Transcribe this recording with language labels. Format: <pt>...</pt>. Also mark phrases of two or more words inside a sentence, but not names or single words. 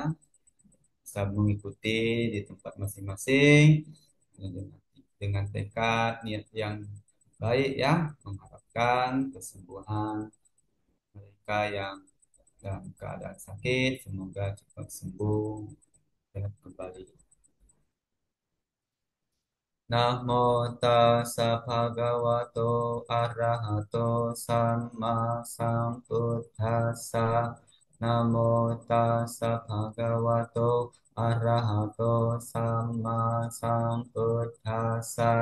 <id>Bisa mengikuti di tempat masing-masing ya, dengan tekad niat yang baik ya, mengharapkan kesembuhan mereka yang dalam keadaan sakit, semoga cepat sembuh dan kembali.</id> <pi>Namo tassa bhagavato arahato samma sambuddhassa. Namo tassa bhagavato arahato samma sambuddhassa.</pi>